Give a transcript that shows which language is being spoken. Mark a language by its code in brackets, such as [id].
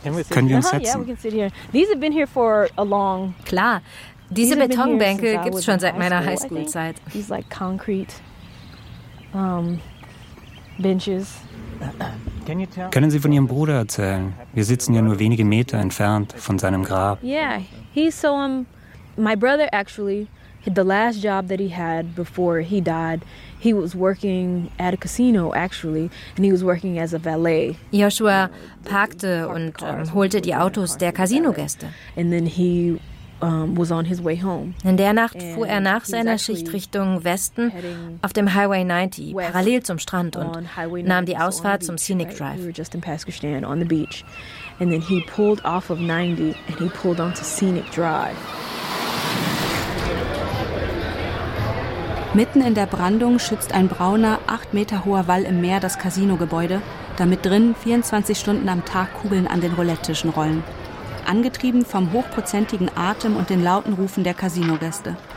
[de] Können wir uns setzen? Klar, diese Betonbänke gibt es schon seit meiner Highschool-Zeit. [en] These like concrete benches. [de] Können Sie von Ihrem Bruder erzählen? Wir sitzen ja nur wenige Meter entfernt von seinem Grab. [en] Yeah, he's so my brother actually, the last job that he had before he died, he was working at a casino actually, and he was working as a valet. [de] Joshua parkte und holte die Autos der Casino-Gäste. [en] And then he was on his way home. [de] In der Nacht fuhr er nach seiner Schicht Richtung Westen auf dem Highway 90 parallel zum Strand und nahm die Ausfahrt zum Scenic Drive. [en] We were just in Pakistan on the beach, and then he pulled off of 90 and he pulled onto Scenic Drive. [de] Mitten in der Brandung schützt ein brauner, 8 Meter hoher Wall im Meer das Casino-Gebäude, damit drin 24 Stunden am Tag Kugeln an den Roulette-Tischen rollen. Angetrieben vom hochprozentigen Atem und den lauten Rufen der Casino-Gäste.